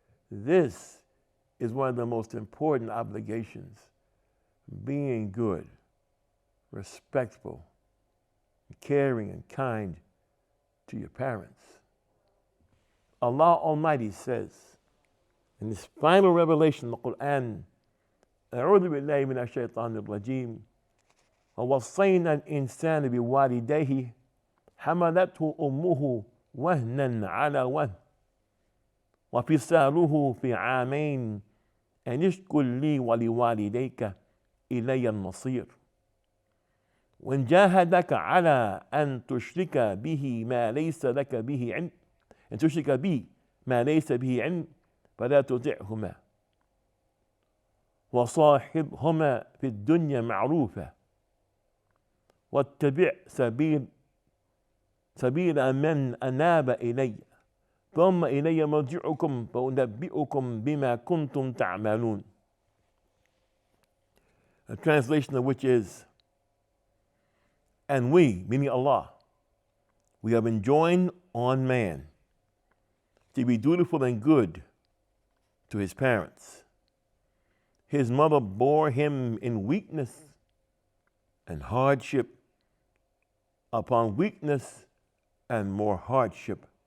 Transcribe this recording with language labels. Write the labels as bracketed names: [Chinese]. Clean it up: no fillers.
[English] This is one of the most important obligations. Being good, respectful, caring, and kind to your parents. Allah Almighty says in this final revelation of the Quran, [Arabic] أعوذ بالله من الشيطان الرجيم ووصينا الإنسان بوالديه حملته أمه وهنا على وهن وفصاله في عامين أن اشكر لي ولوالديك إلي المصير وإن جاهدك على أن تشرك به ما ليس لك به علم أن تشرك بي ما ليس به علم فلا تطعهما وصاحبهما في الدنيا معروفا واتبع سبيل من أناب إلي ثم إلي مرجعكم فأنبئكم بما كنتم تعملون. [English] A translation of which is, and we, meaning Allah, we have enjoined on man to be dutiful and good to his parents. His mother bore him in weakness and hardship upon weakness and more hardship.